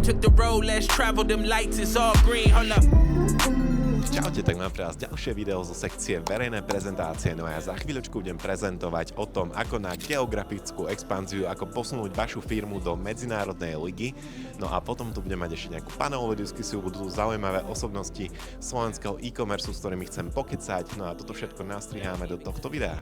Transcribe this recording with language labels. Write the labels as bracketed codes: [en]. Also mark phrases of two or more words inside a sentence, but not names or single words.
[en] Took the road, less travel, them lights, it's all green. Hold up. [sk] Čaute, tak mám pre vás ďalšie video zo sekcie verejné prezentácie, no a ja za chvíľočku budem prezentovať o tom, ako na geografickú expanziu, ako posunúť vašu firmu do medzinárodnej ligy, no a potom tu budem mať ešte nejakú panelovú diskusiu, budú tu zaujímavé osobnosti slovenského e-commerce, s ktorými chcem pokecať, no a toto všetko nastriháme do tohto videa.